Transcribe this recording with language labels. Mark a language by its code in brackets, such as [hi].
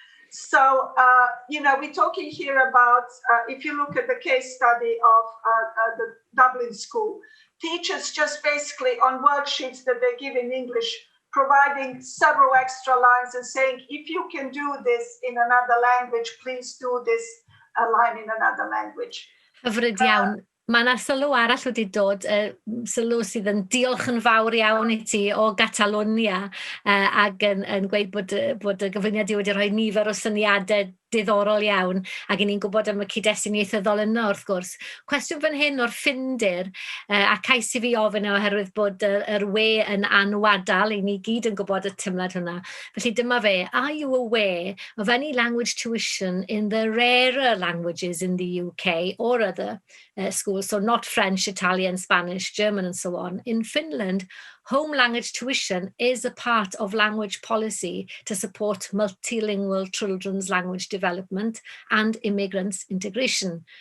[en] So, we're talking here about, if you look at the case study of the Dublin school, teachers just basically on worksheets that they give in English, providing several extra lines and saying, if you can do this in another language, please do this line in another language. [cy] Hyfryd iawn. Mae yna sylw arall wedi dod, sylw sydd yn diolch yn fawr iawn i ti o Catalonia ac yn gweud bod y gyflwyniad wedi rhoi nifer o syniadau diddorol iawn ac i ni'n gwybod am y cyd-destun ieithyddol yno wrth gwrs. Cwestiwn fan hyn o'r ffindir a cais i fi ofyn oherwydd bod yr we yn anwadal, i ni gyd yn gwybod y tymlad hwnna. Felly dyma fe, [en] are you aware of any language tuition in the rarer languages in the UK or other schools, so not French, Italian, Spanish, German and so on. In Finland, home language tuition is a part of language policy to support multilingual children's language development and immigrants' integration.